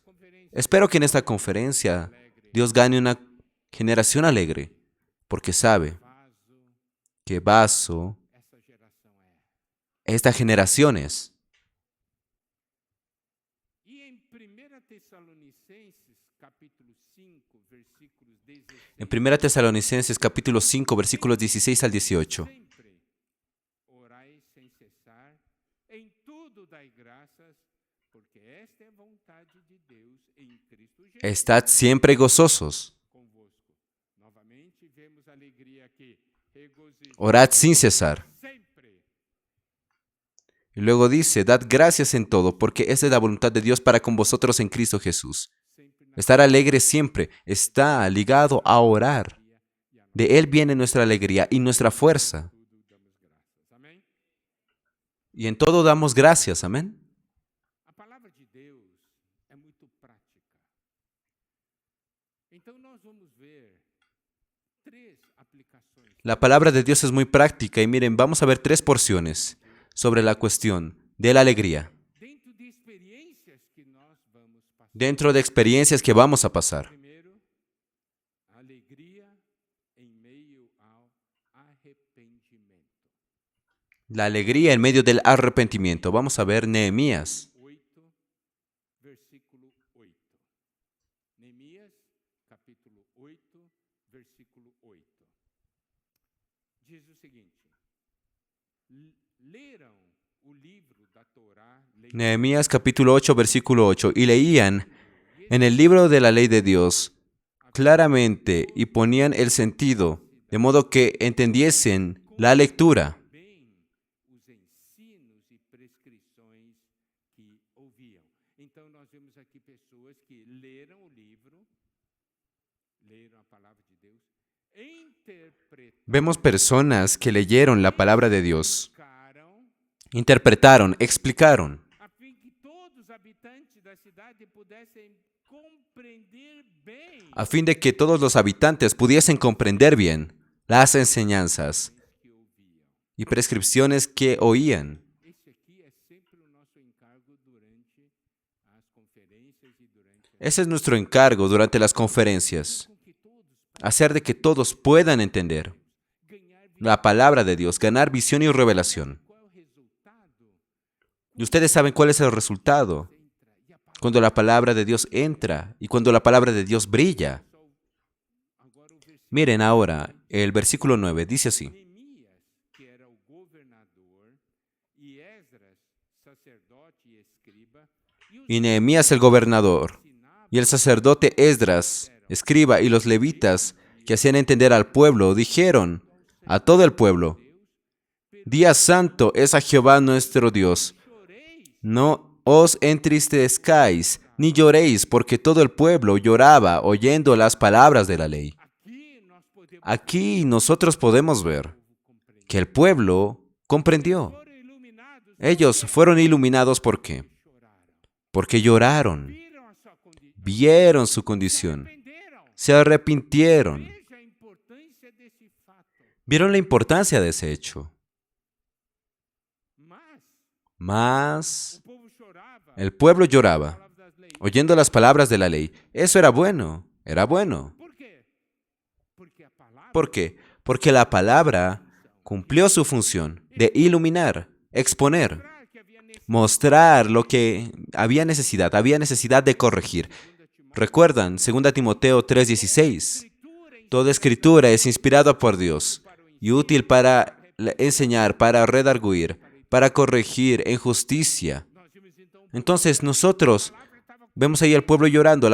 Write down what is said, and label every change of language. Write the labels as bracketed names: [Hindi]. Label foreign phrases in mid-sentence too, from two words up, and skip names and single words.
[Spanish] Espero que en esta conferencia Dios gane una generación alegre, porque sabe que vaso [Portuguese] essa geração [Spanish] esta generación es. [Portuguese] E em 1 Tessalonicenses, capítulo 5, versículos 16. [Spanish] En 1 Tesalonicenses capítulo 5, versículos 16 al 18. [Portuguese] Sempre orai sem cessar, em tudo dai graças, porque esta é a vontade de Deus em Cristo Jesus [Spanish] Estad siempre gozosos, [Portuguese] convosco. Novamente vemos a alegria aqui. Regozijo [Spanish] orad sin cesar. [Portuguese] sempre. [Spanish] Y luego dice, dad gracias en todo, porque esa es la voluntad de Dios para con vosotros en Cristo Jesús. [Portuguese] Sempre na [Spanish] Estar alegre siempre está ligado a orar. De Él viene nuestra alegría y nuestra fuerza. [Portuguese] tudo damos graças. Amém? [Spanish] Y en todo damos gracias, amén. [Portuguese] A palavra de Deus é muito prática. Então nós vamos ver três aplicações [Spanish] La palabra de Dios es muy práctica y miren, vamos a ver 3 porciones sobre la cuestión de la alegría, [Portuguese] dentro de experiências que nós vamos passar. [Spanish] dentro de experiencias que vamos a pasar. [Portuguese] Primeiro, a alegria em meio ao arrependimento. [Spanish] La alegría en medio del arrepentimiento. Vamos a ver Nehemías, 8, versículo 8. [Portuguese] Neemias, capítulo 8, versículo 8. Diz o seguinte: leram o livro da Torá, [Spanish] Nehemías capítulo 8, versículo 8, y leían en el libro de la ley de Dios claramente y ponían el sentido, de modo que entendiesen la lectura. [Portuguese] bem os ensinos e prescrições que ouviam. Então nós vemos aqui pessoas que leram o livro, leram a palavra de Deus, [Spanish] Vemos personas que leyeron la palabra de Dios, [Portuguese] interpretaram, [Spanish] interpretaron, explicaron, [Portuguese] a fim que todos os habitantes da cidade pudessem compreender bem [Spanish] a fin de que todos los habitantes pudiesen comprender bien las enseñanzas [Portuguese] que ouviam. [Spanish] y prescripciones que oían. [Portuguese] Esse aqui é sempre o nosso encargo durante as conferências e durante [Spanish] Ese es nuestro encargo durante las conferencias, [Portuguese] com que todos [Spanish] hacer de que todos puedan entender [Portuguese] ganhar [Spanish] la palabra de Dios, ganar visión y revelación. [Portuguese] qual é o resultado [Spanish] Y ustedes saben cuál es el resultado [Portuguese] entra e a palavra [Spanish] cuando la palabra de Dios entra y cuando la palabra de Dios brilla. [Portuguese] agora o versículo [Spanish] Miren ahora, el versículo 9 dice así. [Portuguese] Neemias, que era o governador, e Esdras, sacerdote e escriba, e os [Spanish] Y Nehemías el gobernador, y el sacerdote Esdras, escriba, y los levitas que hacían entender al pueblo, dijeron a todo el pueblo, Día santo es a Jehová nuestro Dios. [Portuguese] choreis, [Spanish] No os entristezcáis, ni lloréis, porque todo el pueblo lloraba oyendo las palabras de la ley. [Portuguese] aqui nós podemos [Spanish] Aquí nosotros podemos ver [Portuguese] compreender. [Spanish] que el pueblo comprendió. [Portuguese] Foram iluminados, [Spanish] Ellos fueron iluminados ¿por qué? [Portuguese] choraram, [Spanish] Porque lloraron, [Portuguese] viram a sua condição, [Spanish] vieron su condición, [Portuguese] arrependeram. [Spanish] se arrepintieron, [Portuguese] Veja a importância desse fato. [Spanish] vieron la importancia de ese hecho. [Portuguese] Mas [Spanish] Mas [Portuguese] o povo chorava, [Spanish] el pueblo lloraba, [Portuguese] palavra das leis. [Spanish] oyendo las palabras de la ley. Eso era bueno, era bueno. [Portuguese] Por quê? Porque a palavra [Spanish] ¿Por qué? Porque la palabra cumplió su función de iluminar, exponer, [Portuguese] mostrar que havia necessidade. [Spanish] mostrar lo que había necesidad de corregir. ¿Recuerdan 2 Timoteo 3:16? [Portuguese] Escritura em [Spanish] Toda escritura es inspirada por Dios y útil para enseñar, para redarguir, para corregir en justicia. Entonces nosotros vemos ahí al pueblo llorando.